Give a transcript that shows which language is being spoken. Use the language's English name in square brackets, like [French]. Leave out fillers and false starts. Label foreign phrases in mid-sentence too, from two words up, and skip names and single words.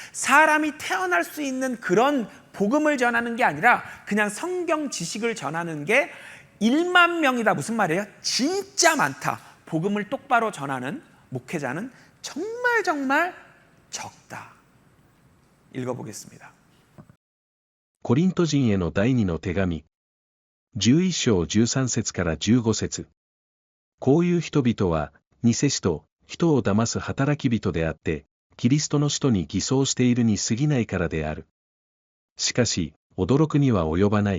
[Korean] 사람이 태어날 수 있는 그런 복음을 전하는 게 아니라 그냥 성경 지식을 전하는 게 1만 명이다. 무슨 말이에요? 진짜 많다. 복음을 똑바로 전하는 목회자는 정말 정말 적다. 읽어보겠습니다. [Japanese] コリント人への第二の手紙。11章13節から15節。こういう人々は、偽使徒、人を騙す働き人であって、キリストの使徒に偽装しているに過ぎないからである。しかし、驚くには及ばない。